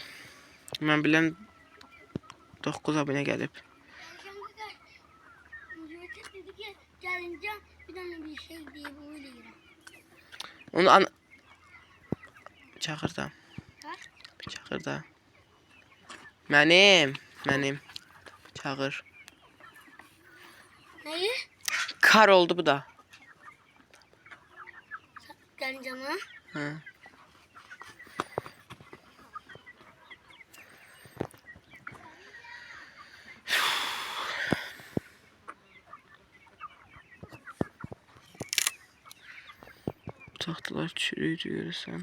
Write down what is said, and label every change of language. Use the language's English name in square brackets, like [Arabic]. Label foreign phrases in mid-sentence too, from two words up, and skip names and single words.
[Azerbaijani] Mən bilən 9 abunə gəlib. Onu çağır da. Çağır da. Mənim. Çağır. Neyi? Kar oldu bu da. Gəlincəm ha? Hı. Tahtalar çürüydü görürsən.